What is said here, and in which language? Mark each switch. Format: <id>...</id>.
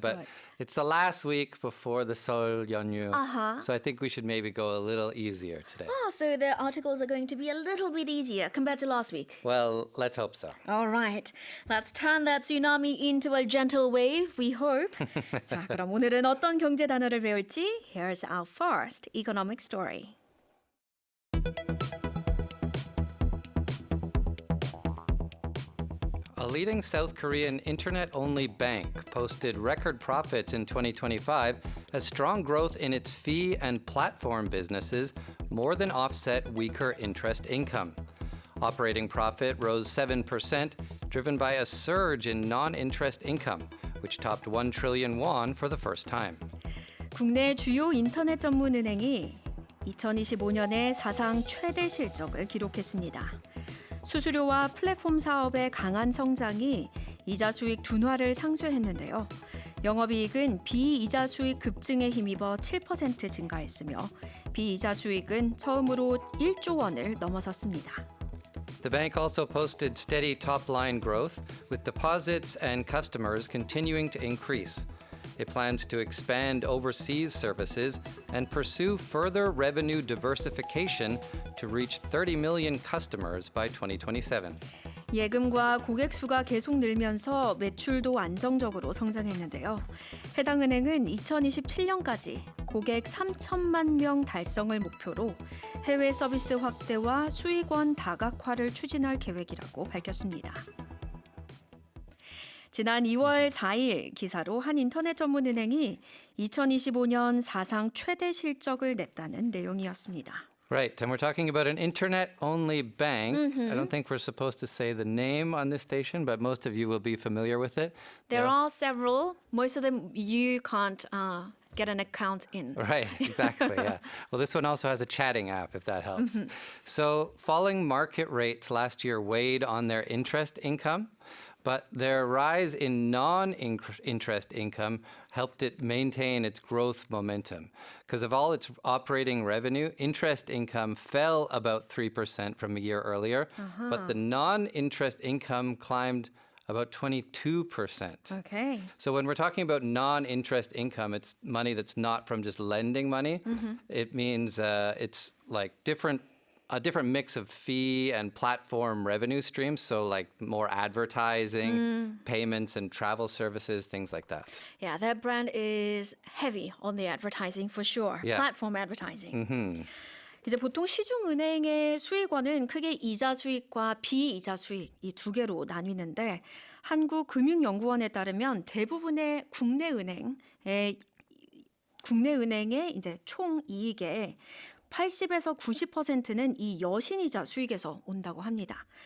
<en>But Right. it's the last week before the Seoul Yeonju. Uh-huh. So I think we should maybe go a little easier today. Oh, so the articles are going to be a little bit easier compared to last week. Well, let's hope so. All right. Let's turn that tsunami into a gentle wave, we hope.</en> <ko>자, 그럼 오늘은 어떤 경제 단어를 배울지?</ko> <en>Here's our first economic story. A leading South Korean internet-only bank posted record profits in 2025 as strong growth in its fee and platform businesses more than offset weaker interest income. Operating profit rose 7%, driven by a surge in non-interest income, which topped 1 trillion won for the first time.</en> <ko>국내 주요 인터넷 전문 은행이 2025년에 사상 최대 실적을 기록했습니다. 수수료와 플랫폼 사업의 강한 성장이 이자 수익 둔화를 상쇄했는데요. 영업이익은 비이자 수익 급증에 힘입어 7% 증가했으며 비이자 수익은 처음으로 1조 원을 넘어섰습니다.</ko> <en>The bank also posted steady top-line growth, with deposits and customers continuing to increase. It plans to expand overseas services and pursue further revenue diversification to reach 30 million customers by 2027.</en> <ko>예금과 고객 수가 계속 늘면서 매출도 안정적으로 성장했는데요. 해당 은행은 2027년까지 고객 3천만 명 달성을 목표로 해외 서비스 확대와 수익원 다각화를 추진할 계획이라고 밝혔습니다. 지난 2월 4일 기사로 한 인터넷 전문 은행이 2025년 사상 최대 실적을 냈다는 내용이었습니다.</ko> <en>Right, and we're talking about an internet-only bank. I don't think we're supposed to say the name on this station, but most of you will be familiar with it. There are several. Most of them you can't get an account in. Right, exactly, yeah. Well, this one also has a chatting app, if that helps. So falling market rates last year weighed on their interest income, but their rise in non-interest income helped it maintain its growth momentum. Because of all its operating revenue, interest income fell about 3% from a year earlier, but the non-interest income climbed about 22%. Okay. So when we're talking about non-interest income, it's money that's not from just lending money. It means it's like a different mix of fee and platform revenue streams. So like more advertising, payments and travel services, things like that. Yeah, that brand is heavy on the advertising for sure. Yeah. Platform advertising.</en> <ko>이제 보통 시중은행의 수익원은 크게 이자 수익과 비이자 수익 이 두 개로 나뉘는데 한국금융연구원에 따르면 대부분의 국내 은행의 이제 총 이익의 80에서 90%는 이 여신이자 수익에서 온다고 합니다.</ko>